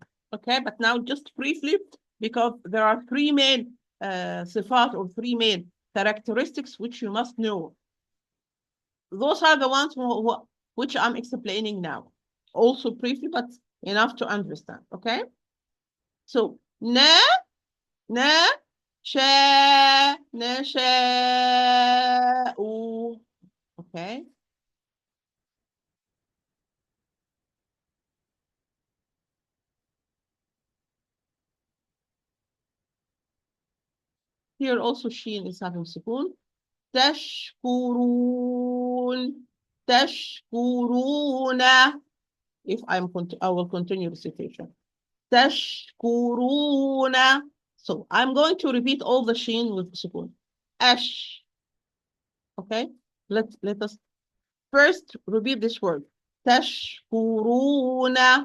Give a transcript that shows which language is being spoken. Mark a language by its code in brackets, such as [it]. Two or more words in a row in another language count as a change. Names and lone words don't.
[en] Okay, but now just briefly, because there are 3 main sifat or 3 main characteristics which you must know. Those are the ones which I'm explaining now. Also briefly, but enough to understand. Okay. So na sha na sha. Okay. Here also sheen is having sukun. [ar] تشكرون تشكرون. [en] If I will continue the citation. [ar] تشكرون. [en] So I'm going to repeat all the sheen with sukun. Ash. Okay. Let us first repeat this word. [ar] تشكرون.